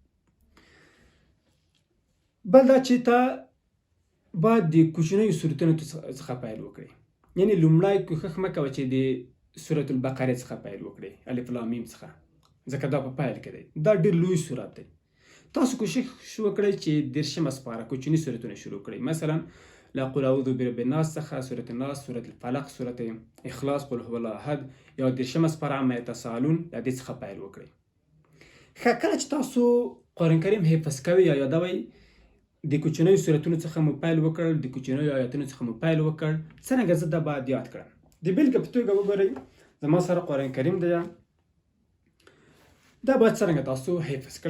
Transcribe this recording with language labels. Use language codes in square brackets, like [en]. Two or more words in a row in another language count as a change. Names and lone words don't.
[ps] بل دا چې ته باید د کوچنیو سورتونو څخه پیل وکړې، یعنې لومړی کوښښ مه کوه چې د سورت البقرې څخه پیل وکړې، الف لام میم څخه، ځکه دا په پیل کې دی، دا ډېر لوی سورت دی. تاسو کوښښ وکړئ چې 10مه سپاره کوچني سورتونه شروع کړئ، مثلا لا [ar] قل اعوذ برب الناس [ps] څخه، سورت الناس، سورت الفلق، سورت اخلاص، [ar] قل هو الله احد، [ps] یا 10مه سپاره [ar] عما یتساءلون، [ps] د دې څخه پیل وکړئ. ښه، کله چې تاسو قرآن کریم حفظ کوئ یا یادوئ، د کوچنیو سورتونو څخه مو پیل وکړ، د کوچنیو آیاتونو څخه مو پیل وکړ، څرنګه زه دا باید یاد کړم. د بېلګې په توګه وګورئ، زما سره قرآن کریم دی، دا باید څرنګه تاسو حفظ کړئ.